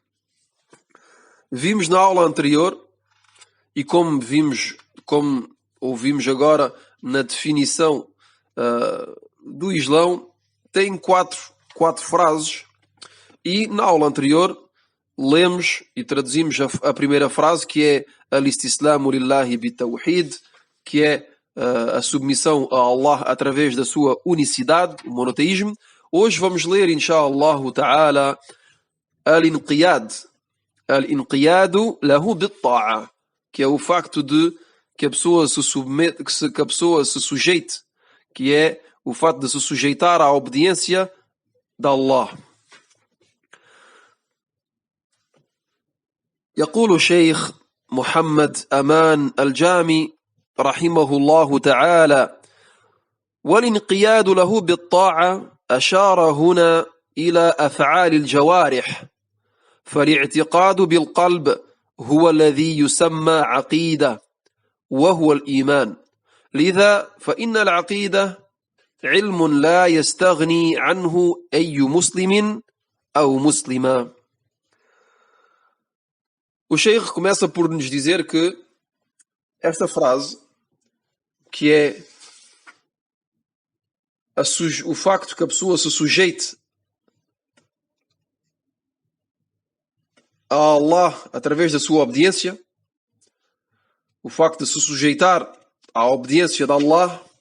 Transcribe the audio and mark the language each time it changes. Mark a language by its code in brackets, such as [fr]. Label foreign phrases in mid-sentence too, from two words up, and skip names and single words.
[pt] Vimos na aula anterior, e como ouvimos agora na definição do Islão, tem quatro frases, e na aula anterior lemos e traduzimos a primeira frase, que é [ar] الاستسلام لله بالتوحيد, [pt] que é a submissão a Allah através da sua unicidade, o monoteísmo. Hoje vamos ler, [ar] إن شاء الله تعالى, الانقياد له بالطاعة, [pt] que é o facto de que a pessoa se submete, que a pessoa se sujeite, que é o facto de se sujeitar à obediência de Allah. [ar] يقول الشيخ محمد أمان الجامي رحمه الله تعالى: والانقياد له بالطاعة أشار هنا إلى أفعال الجوارح، فالاعتقاد بالقلب هو الذي يسمى عقيدة وهو الإيمان، لذا فإن العقيدة علم لا يستغني عنه أي مسلم أو مسلمة. [pt] O Sheikh começa por nos dizer que esta frase, que é o facto que a pessoa se sujeite a Allah através da sua obediência, o facto de se sujeitar à obediência de Allah,